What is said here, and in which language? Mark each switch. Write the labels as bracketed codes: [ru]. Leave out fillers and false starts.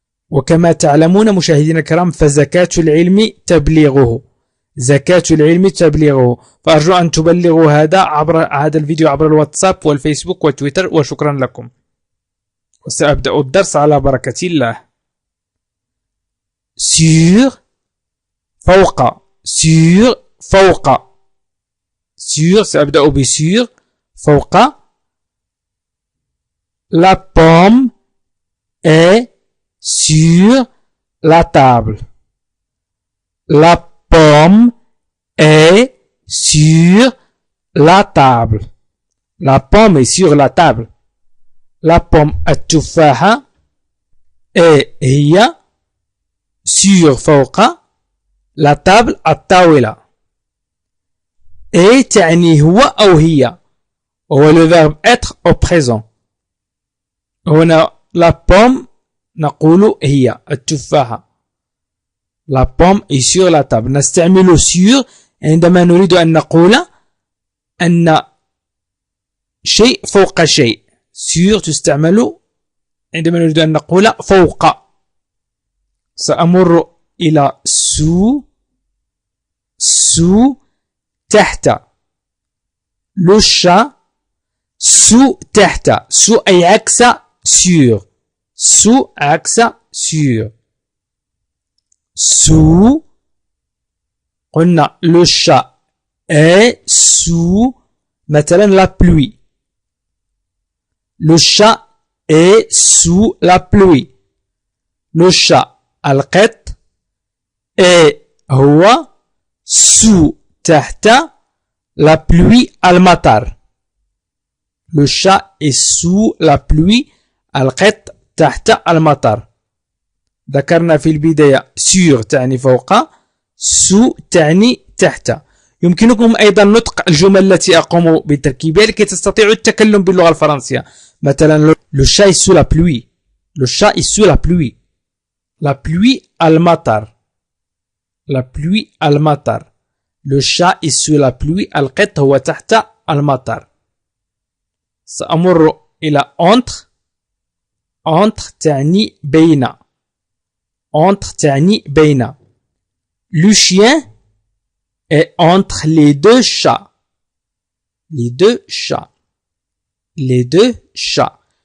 [ar] وكما تعلمون مشاهدينا الكرام، فزكاة العلم تبليغه، زكاة العلم تبليغه، فأرجو أن تبلغوا هذا الفيديو عبر الواتساب والفيسبوك وتويتر، وشكرا لكم. وسأبدأ الدرس على بركة الله. sur فوق، sur فوق، sur سأبدأ بsur فوق. [fr] La pomme est sur la table. La pomme est sur la table. La pomme est sur la table. La pomme [ar] التفاحة هي [fr] sur فوق la table الطاولة. [ar] تعني هو أو هي، هو [fr] le verbe être au présent. [ar] هنا [fr] la pomme [ar] نقول هي التفاحة. [fr] La pomme est sur la table. [ar] نستعمل sur عندما نريد أن نقول أن شيء فوق شيء. sur تستعمل عندما نريد أن نقول فوق. سأمر إلى sous تحت. [fr] le chat sous تحت. [ar] sous أي عكس sur. [fr] sous عكس sur. sous قلنا le chat est sous مثلا la pluie. le chat est sous la pluie. le chat [ar] القط هو [fr] sous تحت la pluie المطر. le chat est sous la pluie [ar] القط تحت المطر. ذكرنا في البداية sur تعني فوق، sous تعني تحت. يمكنكم أيضا نطق الجمل التي أقوم بتركيبها لكي تستطيعوا التكلم باللغة الفرنسية. [fr] مثلا le chat est sous la pluie. le chat est sous la pluie. la pluie المطر. la pluie المطر. le chat est sous la pluie [ar] القط هو تحت المطر. سأمر إلى entre. entre تعني بين. entre تعني بين. [fr] le chien est entre les deux chats. les deux chats. les deux chats.